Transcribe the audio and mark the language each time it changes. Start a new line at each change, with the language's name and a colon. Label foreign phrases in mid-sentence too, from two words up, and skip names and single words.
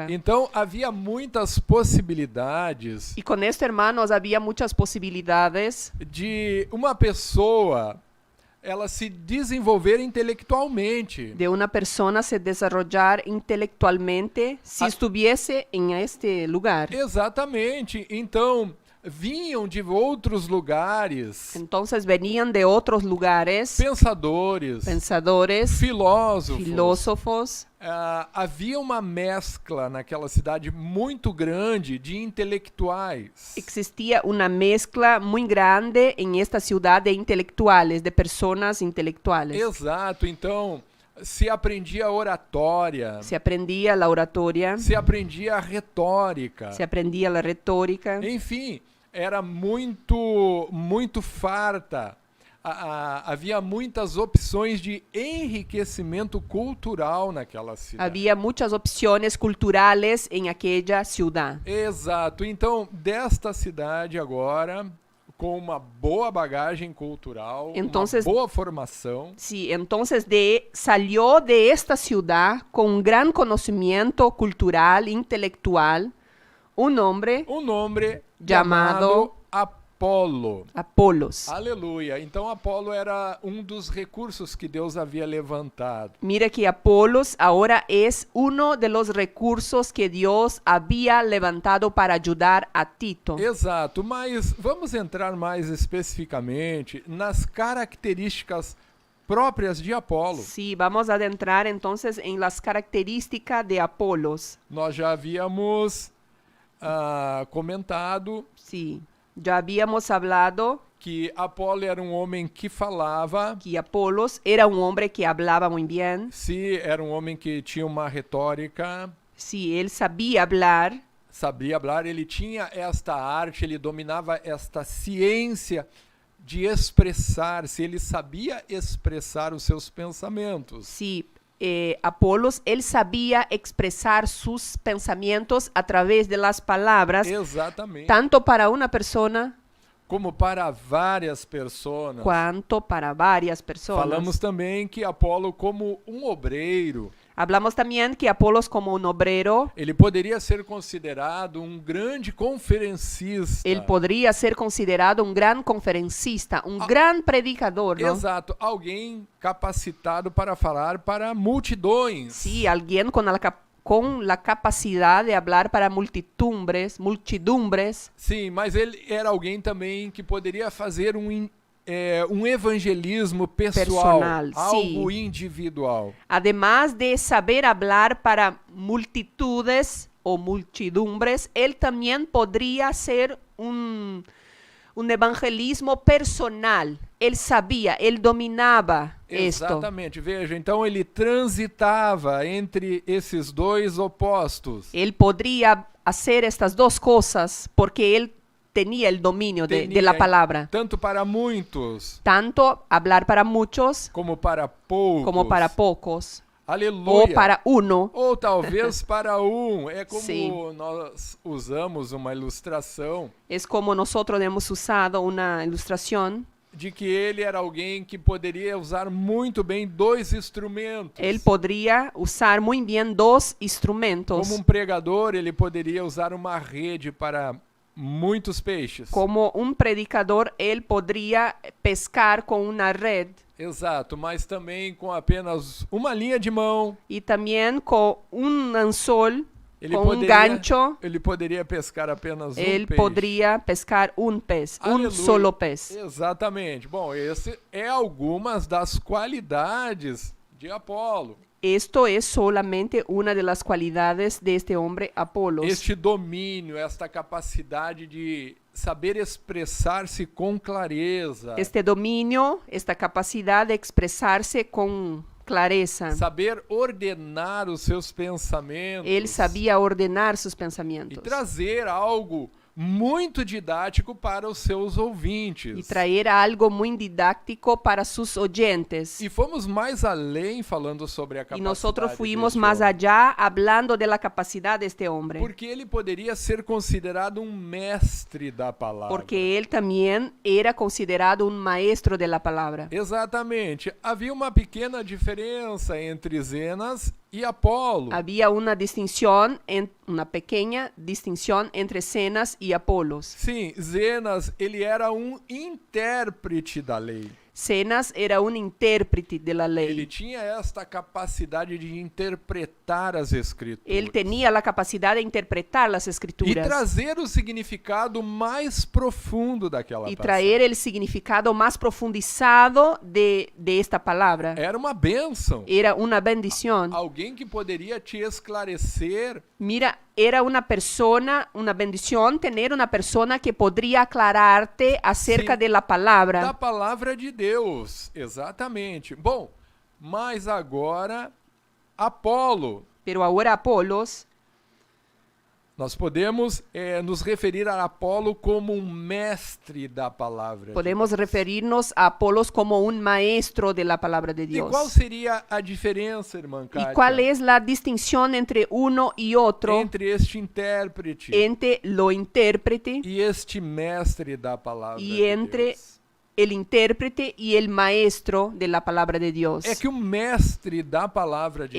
Portuguese: Então havia muitas possibilidades
Spanish: Y con esto, hermanos, había muchas posibilidades
Portuguese: de uma pessoa ela se desenvolver intelectualmente.
Spanish: de una persona se desarrollar intelectualmente si estuviese en este lugar.
Portuguese: Exatamente. Então vinham de outros lugares
Spanish: Entonces venían de otros lugares
Portuguese: pensadores,
Spanish: pensadores,
Portuguese: filósofos.
Spanish: filósofos.
Portuguese: Havia uma mescla naquela cidade muito grande de intelectuais.
Spanish: Existía una mezcla muy grande en esta ciudad de intelectuales, de personas intelectuales.
Portuguese: Exato. Então se aprendia oratória,
Spanish: Se aprendía la oratoria,
Portuguese: se aprendia a retórica.
Spanish: se aprendía la retórica.
Portuguese: Enfim, era muito farta. Havia muitas opções de enriquecimento cultural naquela cidade.
Spanish: Había muchas opciones culturales en aquella ciudad.
Portuguese: Exato. Então, desta cidade agora, com uma boa bagagem cultural,
Spanish: Entonces-
Portuguese: uma boa formação,
Spanish: Sí, entonces salió de esta ciudad con un gran conocimiento cultural, intelectual, un hombre
Portuguese: um nome Chamado chamado Apolo.
Spanish: Apolos.
Portuguese: Aleluia. Então, Apolo era um dos recursos que Deus havia levantado.
Spanish: Mira que Apolos ahora es uno de los recursos que Dios había levantado para ayudar a Tito.
Portuguese: Exato, mas vamos entrar mais especificamente nas características próprias de Apolo.
Spanish: Sí, vamos a adentrar entonces en las características de Apolos.
Portuguese: Nós já havíamos comentado
Spanish: Sí, ya habíamos hablado
Portuguese: que Apolo era um homem que falava,
Spanish: que Apolos era un hombre que hablaba muy bien,
Portuguese: se era um homem que tinha uma retórica,
Spanish: sí, él sabía hablar,
Portuguese: sabia falar, ele tinha esta arte, ele dominava esta ciência de expressar-se, ele sabia expressar os seus pensamentos.
Spanish: sí, Apolos, él sabía expresar sus pensamientos a través de las palabras,
Portuguese: Exatamente.
Spanish: tanto para una persona
Portuguese: Como para várias pessoas.
Spanish: cuanto para varias personas.
Portuguese: Falamos também que Apolo, como um obreiro,
Spanish: Hablamos también que Apolos como un obrero,
Portuguese: ele poderia ser considerado um grande conferencista.
Spanish: él podría ser considerado un gran conferencista, un gran predicador, ¿no?
Portuguese: Exato, alguém capacitado para falar para multidões.
Spanish: Sí, alguien con la capacidad de hablar para multitumbres.
Portuguese: Sim, mas ele era alguém também que poderia fazer um evangelismo pessoal,
Spanish: Personal, algo
Portuguese: sim.
Spanish: individual. Además de saber hablar para multitudes o multidumbres, él también podría ser un evangelismo personal. Él sabía, él dominaba esto.
Portuguese: Exatamente. Veja, então ele transitava entre esses dois opostos.
Spanish: Él podría hacer estas dos cosas porque él tenía el dominio de la palabra.
Portuguese: Tanto para muitos
Spanish: Tanto hablar para muchos
Portuguese: como para poucos.
Spanish: como para pocos.
Portuguese: Aleluia.
Spanish: O para uno.
Portuguese: Ou talvez para um. É como Sim. nós usamos uma ilustração
Spanish: Es como nosotros hemos usado una ilustración.
Portuguese: de que ele era alguém que poderia usar muito bem dois instrumentos.
Spanish: Él podría usar muy bien dos instrumentos.
Portuguese: Como um pregador, ele poderia usar uma rede para muitos peixes.
Spanish: Como un predicador, él podría pescar con una red
Portuguese: Exato, mas também com apenas uma linha de mão.
Spanish: y también con un anzol,
Portuguese: Ele
Spanish: con un gancho.
Portuguese: ele poderia pescar apenas um
Spanish: Él
Portuguese: peixe.
Spanish: podría pescar un pez, un
Portuguese: Aleluia.
Spanish: solo pez.
Portuguese: Exatamente. Bom, esse é algumas das qualidades de Apolo.
Spanish: Esto es solamente una de las cualidades de este hombre Apolos.
Portuguese: Este domínio, esta capacidade de saber expressar-se com clareza.
Spanish: Este dominio, esta capacidad de expresarse con clareza.
Portuguese: Saber ordenar os seus pensamentos.
Spanish: Él sabía ordenar sus
Portuguese: E
Spanish: pensamientos
Portuguese: trazer algo muito didático para os seus ouvintes.
Spanish: y traer algo muy didáctico para sus oyentes.
Portuguese: E fomos mais além falando sobre a
Spanish: Y
Portuguese: capacidade
Spanish: nosotros fuimos
Portuguese: deste
Spanish: más
Portuguese: homem.
Spanish: allá hablando de la capacidad de este hombre.
Portuguese: Porque ele poderia ser considerado um mestre da palavra.
Spanish: Porque él también era considerado un maestro de la palabra.
Portuguese: Exatamente. Havia uma pequena diferença entre Zenas e Apolo.
Spanish: Había una distinción, una pequeña distinción entre Zenas y Apolos.
Portuguese: Sim, Zenas, ele era um intérprete da lei.
Spanish: Zenas era un intérprete de la
Portuguese: Ele
Spanish: ley.
Portuguese: tinha esta capacidade de interpretar as escrituras.
Spanish: Él tenía la capacidad de interpretar las
Portuguese: E
Spanish: escrituras
Portuguese: trazer o significado mais profundo daquela
Spanish: y
Portuguese: passagem.
Spanish: traer el significado más profundizado de esta palabra.
Portuguese: Era uma bênção.
Spanish: Era una bendición.
Portuguese: Alguém que poderia te esclarecer.
Spanish: Mira, era una persona, una bendición tener una persona que podría aclararte acerca Sí. de la palabra.
Portuguese: Da palavra de Deus, exatamente. Bom, mas agora Apolo,
Spanish: Pero ahora Apolos,
Portuguese: nós podemos nos referir a Apolo como um mestre da palavra.
Spanish: podemos referirnos a Apolos como un maestro de la palabra de
Portuguese: E
Spanish: Dios.
Portuguese: qual seria a diferença, irmã
Spanish: ¿Y
Portuguese: Kátia,
Spanish: cuál es la distinción entre uno y otro,
Portuguese: entre este intérprete
Spanish: entre lo intérprete
Portuguese: e este mestre da palavra
Spanish: y
Portuguese: de
Spanish: entre
Portuguese: Deus?
Spanish: el intérprete y el maestro de la palabra de Dios?
Portuguese: É que o mestre da palavra de